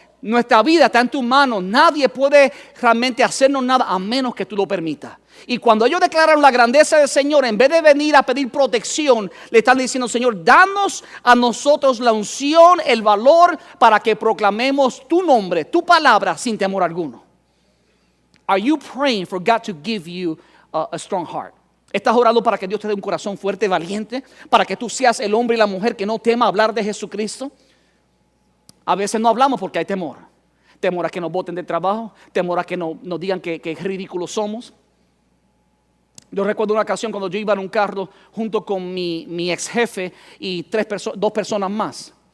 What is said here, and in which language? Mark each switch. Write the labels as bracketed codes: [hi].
[es] Nuestra vida está en tus manos. Nadie puede realmente hacernos nada a menos que tú lo permitas. Y cuando ellos declararon la grandeza del Señor, en vez de venir a pedir protección, le están diciendo, Señor, danos a nosotros la unción, el valor para que proclamemos tu nombre, tu palabra sin temor alguno. [en] Are you praying for God to give you a strong heart? [es] ¿Estás orando para que Dios te dé un corazón fuerte, valiente? Para que tú seas el hombre y la mujer que no tema hablar de Jesucristo. A veces no hablamos porque hay temor. Temor a que nos boten del trabajo. Temor a que nos digan que ridículos somos. Yo recuerdo una ocasión cuando yo iba en un carro junto con mi ex jefe y dos personas más.